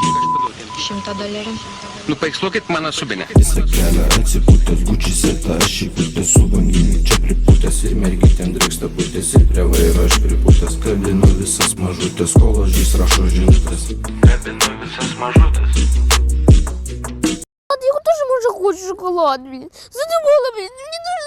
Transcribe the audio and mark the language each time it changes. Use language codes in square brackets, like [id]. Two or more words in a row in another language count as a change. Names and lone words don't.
[lt] $100. Nu paiksluokit mano subinę. Visą kelią atsipūtęs Gucci setą. Aš įpūtęs su banginiu čia pripūtęs. Ir mergytėm drėksta putės. Ir prie vairo aš pripūtęs. Kabinu visas mažutės. Kol ožys rašo žinutės. Kabinu visas маžutės. [ru] Я тоже, может, хочу шоколад, блин. Задумала, блин. Мне